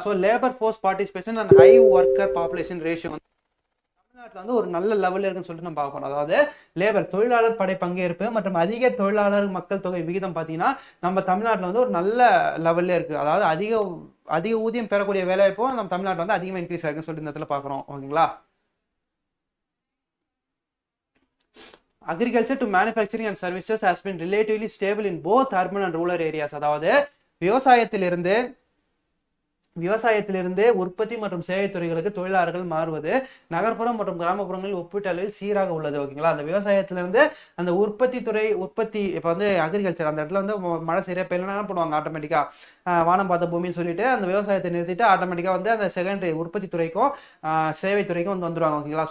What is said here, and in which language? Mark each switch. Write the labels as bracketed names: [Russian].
[Tamil] So [English] labour force participation and high worker population ratio [Tamil] வந்து தமிழ்நாட்டில் வந்து ஒரு நல்ல லெவலில் இருக்குன்னு சொல்லிட்டு நம்ம பார்க்கணும். அதாவது லேபர் தொழிலாளர் படை பங்கேற்பு மற்றும் அதிக தொழிலாளர் மக்கள் தொகை விகிதம் பார்த்தீங்கன்னா நம்ம தமிழ்நாட்டில் வந்து ஒரு நல்ல லெவல்ல இருக்கு. அதாவது அதிக ஊதியம் பெறக்கூடிய வேலைவாய்ப்பும் நம்ம தமிழ்நாட்டில் வந்து அதிகமாக இன்க்ரீஸ் ஆகுன்னு சொல்லிட்டு இந்த இடத்துல பார்க்குறோம். ஓகேங்களா? [English] agriculture to manufacturing and services has been relatively stable in both urban and rural areas. [Tamil] அதாவது விவசாயத்திலிருந்து உற்பத்தி மற்றும் சேவை துறைகளுக்கு தொழிலாளர்கள் மாறுவது நகர்ப்புறம் மற்றும் கிராமப்புறங்களில் ஒப்பீட்டளவில் சீராக உள்ளது. ஓகேங்களா? அந்த விவசாயத்திலிருந்து அந்த உற்பத்தி இப்போ வந்து அக்ரிகல்ச்சர் அந்த இடத்துல வந்து மழை சரியா பெய்யலன்னா என்ன பண்ணுவாங்க, ஆட்டோமேட்டிக்கா வானம் பார்த்த பூமின்னு சொல்லிட்டு அந்த விவசாயத்தை நிறுத்திட்டு ஆட்டோமேட்டிக்கா வந்து அந்த செகண்டரி உற்பத்தி துறைக்கும் சேவை துறைக்கும் வந்து வந்துடுவாங்க. ஓகேங்களா?